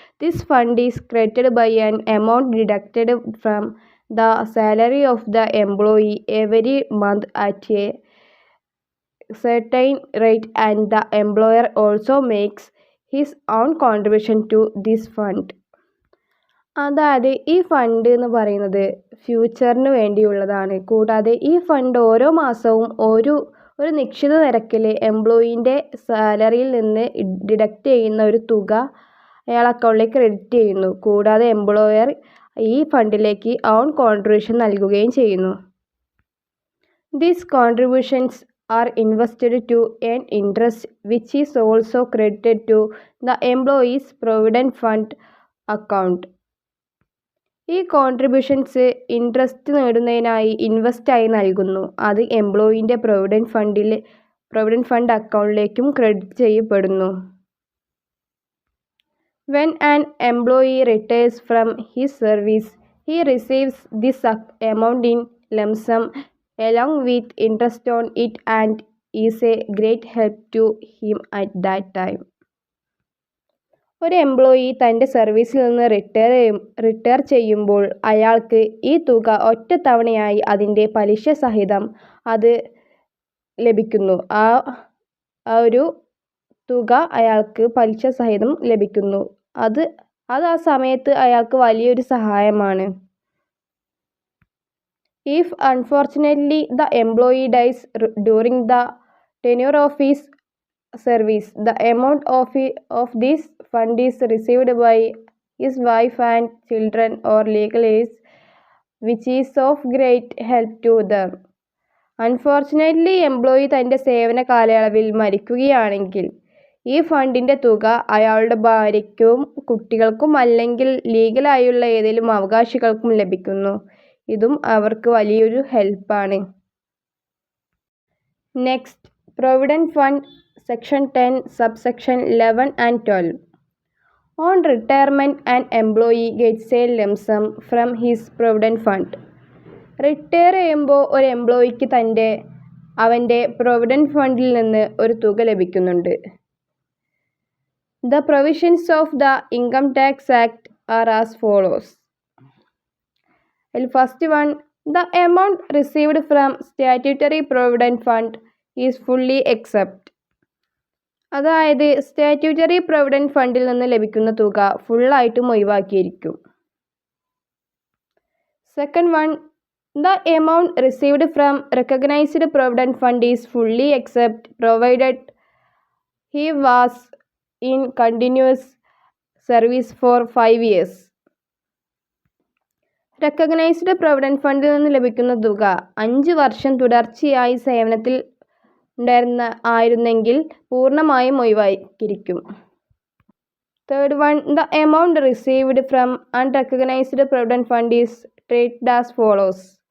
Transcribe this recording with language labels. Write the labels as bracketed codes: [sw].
[en] This fund is created by an amount deducted from the salary of the employee every month at a certain rate, and the employer also makes his own contribution to this fund. [ml] അതായത് ഈ fund എന്ന് പറയുന്നത് ഫ്യൂച്ചറിന് വേണ്ടിയുള്ളതാണ്. കൂടാതെ ഈ fund ഓരോ മാസവും ഒരു നിശ്ചിത നിരക്കിൽ എംപ്ലോയീൻ്റെ സാലറിയിൽ നിന്ന് ഡിഡക്റ്റ് ചെയ്യുന്ന ഒരു തുക അയാൾ അക്കൗണ്ടിലേക്ക് ക്രെഡിറ്റ് ചെയ്യുന്നു. കൂടാതെ എംപ്ലോയർ ഈ ഫണ്ടിലേക്ക് ഓൺ കോൺട്രിബ്യൂഷൻ നൽകുകയും ചെയ്യുന്നു. [en] These contributions are invested to earn interest, which is also credited to the employee's provident fund account. [ml] ഈ കോൺട്രിബ്യൂഷൻസ് ഇൻട്രസ്റ്റ് നേടുന്നതിനായി ഇൻവെസ്റ്റായി നൽകുന്നു. അത് എംപ്ലോയീൻ്റെ പ്രൊവിഡൻറ്റ് ഫണ്ട് അക്കൗണ്ടിലേക്കും ക്രെഡിറ്റ് ചെയ്യപ്പെടുന്നു. [en] When an employee retires from his service, he receives this amount in lump sum along with interest on it and is a great help to him at that time. [ml] ഒരു employee തൻ്റെ സർവീസിൽ നിന്ന് retire ചെയ്യുമ്പോൾ അയാൾക്ക് ഈ തുക ഒറ്റത്തവണയായി അതിൻ്റെ പലിശ സഹിതം അത് ലഭിക്കുന്നു. ആ ഒരു തുക അയാൾക്ക് പലിശ സഹിതം ലഭിക്കുന്നു. അത് ആ സമയത്ത് അയാൾക്ക് വലിയൊരു സഹായമാണ്. [en] If unfortunately the employee dies during the tenure of his service, the amount of this fund is received by his wife and children or legal heirs, which is of great help to them. [ml] Unfortunately employee തൻ്റെ സേവന കാലയളവിൽ മരിക്കുകയാണെങ്കിൽ ഈ ഫണ്ടിൻ്റെ തുക അയാളുടെ ഭാര്യയ്ക്കും കുട്ടികൾക്കും അല്ലെങ്കിൽ ലീഗലായുള്ള ഏതെങ്കിലും അവകാശികൾക്കും ലഭിക്കുന്നു. ഇതും അവർക്ക് വലിയൊരു ഹെൽപ്പാണ്. [en] Next, provident fund section 10 subsection 11 and 12. On retirement, an employee gets a lump sum from his provident fund. [ml] Retire ചെയ്യുമ്പോൾ ഒരു എംപ്ലോയിക്ക് അവൻ്റെ പ്രൊവിഡൻറ്റ് ഫണ്ടിൽ നിന്ന് ഒരു തുക ലഭിക്കുന്നുണ്ട്. [en] The provisions of the Income Tax Act are as follows. First one, the amount received from statutory provident fund is fully exempt. [ml] അതായത് statutory provident ഫണ്ടിൽ നിന്ന് ലഭിക്കുന്ന തുക ഫുള്ളായിട്ടും ഒഴിവാക്കിയിരിക്കും. [en] Second one, the amount received from recognized provident fund is fully exempt provided he was in continuous service for 5 years. [ml] Recognised provident ഫണ്ടിൽ നിന്ന് ലഭിക്കുന്ന തുക 5 വർഷം തുടർച്ചയായി സേവനത്തിൽ ആയിരുന്നെങ്കിൽ പൂർണ്ണമായും ഒഴിവാക്കിയിരിക്കും. [en] Third one, the amount received from unrecognized provident fund is treated as follows.